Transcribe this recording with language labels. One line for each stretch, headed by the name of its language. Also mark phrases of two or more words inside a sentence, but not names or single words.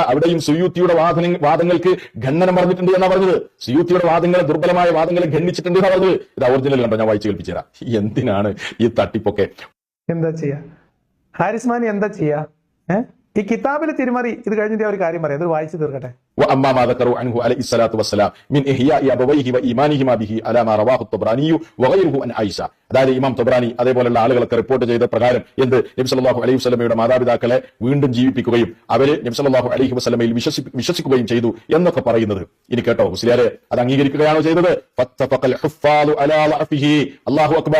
Malayalam: അവിടെയും സുയൂത്തിയുടെ വാദങ്ങൾക്ക് ഖണ്ഡനം പറഞ്ഞിട്ടുണ്ട് എന്നാ പറഞ്ഞത്. സുയൂത്തിയുടെ വാദങ്ങളെ, ദുർബലമായ വാദങ്ങളെ ഖണ്ഡിച്ചിട്ടുണ്ട് എന്നാ പറഞ്ഞത്. ഇത് ഒറിജിനൽ കണ്ടോ? ഞാൻ വായിച്ചു കേൾപ്പിച്ചു തരാം. എന്തിനാണ് ഈ തട്ടിപ്പൊക്കെ? എന്താ ചെയ്യാ ഹാരിസ് മാനി, എന്താ ചെയ്യാ? ഈ കിതാബിൽ തിരുമറി ഇത് കഴിഞ്ഞിട്ട് ഒരു കാര്യം പറയാം, ഇത് വായിച്ചു തീർക്കട്ടെ.
Arabic: وأما ما ذكروا عنه عليه الصلاة والسلام من إحياء أبويه وإيمانهما به على ما رواه الطبراني وغيره عن عائشة.
Malayalam: അതായത് ഇമാം തൊബ്രാനി അതേപോലുള്ള ആളുകളൊക്കെ റിപ്പോർട്ട് ചെയ്ത പ്രകാരം എന്ത് നബി
Arabic: صلى الله عليه وسلم
Malayalam: മാതാപിതാക്കളെ വീണ്ടും ജീവിപ്പിക്കുകയും അവര് നബി
Arabic: صلى الله عليه وسلم
Malayalam: വിശ്വസിക്കുകയും ചെയ്തു എന്നൊക്കെ പറയുന്നത്. ഇനി കേട്ടോ മുസ്ലിയാരെ, അത് അംഗീകരിക്കുകയാണോ ചെയ്തത്?
Arabic: فاتفق الحفاظ على ضعفه. الله أكبر.